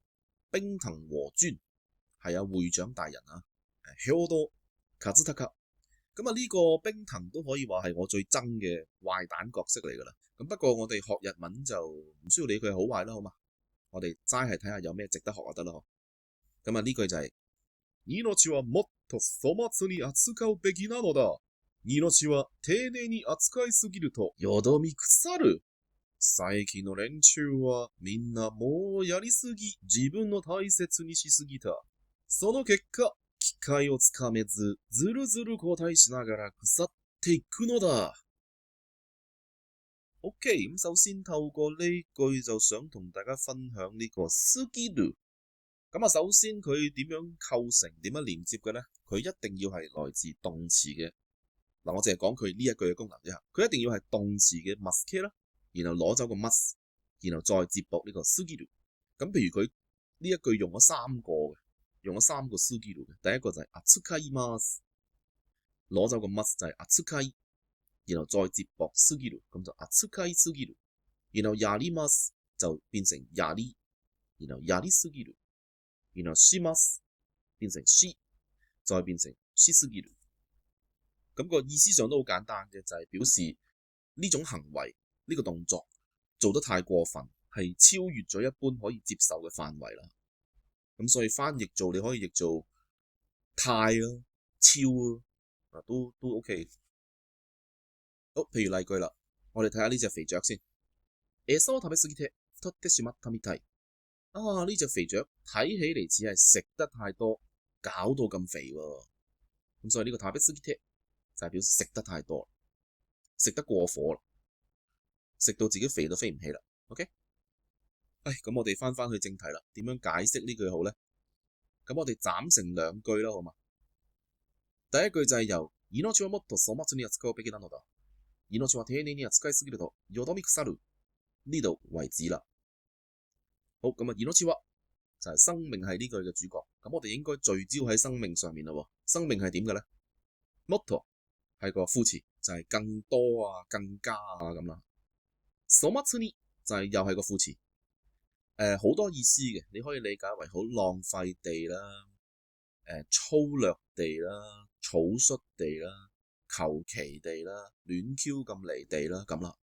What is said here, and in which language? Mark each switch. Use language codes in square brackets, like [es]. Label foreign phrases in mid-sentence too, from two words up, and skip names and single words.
[yue] 冰藤和尊係會長大人啊，兵藤和孝。咁啊呢個冰藤都可以話係我最憎嘅壞蛋角色嚟噶啦。咁不過我哋學日文就唔需要理佢係好壞啦，好嘛？我哋齋係睇下有咩值得學就得咯。咁啊呢句就係 [ja] 命はもっと粗末に扱うべきなのだ。命は丁寧に扱いすぎるとよどみ腐る。最近の連中はみんなもうやりすぎ、自分の大切にしすぎた。その結果、機会をつかめず、ずるずる後退しながら腐っていくのだ。OK， [yue] 咁首先透過呢句就想同大家分享呢個過ぎる。咁啊，首先佢點樣構成、點樣連接嘅呢？佢一定要係來自動詞嘅。嗱，我淨係講佢呢一句嘅功能啫嚇。佢一定要係動詞嘅 must 啦，然後攞走個 must， 然後再接駁呢個過ぎる。咁譬如佢呢一句用咗三個嘅，用咗三個過ぎる嘅。第一個就係扱います，攞走個 must 就係扱い，然後再接駁過ぎる，咁就扱い過ぎる。然後やります就變成やり，然後やり過ぎる。然後します變成し，再變成しすぎる。咁個意思上都好簡單嘅，就係表示呢種行為呢個動作做得太過分，係超越咗一般可以接受嘅範圍啦。咁所以翻譯做你可以譯做太啊、超啊，都 OK。好，譬如例句啦，我哋睇下呢隻肥雀先。 [ja] 餌を食べ過ぎて太ってしまったみたい。啊！ [yue] 呢隻肥雀睇起嚟似係食得太多，搞到咁肥喎。咁所以呢個食べ過ぎて就係表示食得太多，食得過火啦，食到自己肥到飛唔起啦。OK， 咁我哋翻去正題啦。點樣解釋呢句好呢？咁我哋斬成兩句啦，好嘛？第一句就係由 [ja] 命はもっと粗末に扱うべきなのだ。命は丁寧に扱いすぎるとよどみ腐る。 [yue] 呢度為止啦。好，咁啊，命は就係生命係呢句嘅主角，咁我哋應該聚焦喺生命上面咯。生命係點嘅咧？もっと係個副詞，就係更多啊、更加啊咁啦。粗末に就係又係個副詞，好多意思嘅，你可以理解為好浪費地啦、粗略地啦、草率地啦、求其地啦、亂 Q 咁離地啦咁啦。